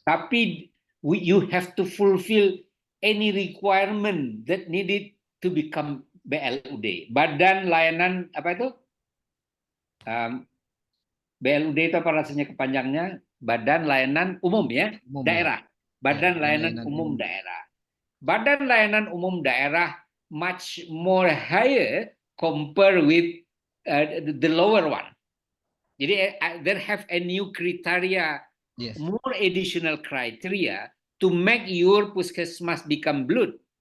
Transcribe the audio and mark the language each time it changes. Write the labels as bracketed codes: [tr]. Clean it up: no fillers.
[en] Tapi you have to fulfill any requirement that needed to become BLUD. [id] Badan layanan apa itu? BLUD itu apa rasanya kepanjangnya? Badan Layanan Umum ya, daerah. Badan Layanan Umum Daerah. [en] Badan Layanan Umum Daerah much more higher compared with the lower one. Jadi there have a new criteria, more additional criteria to make your puskesmas become BLUD.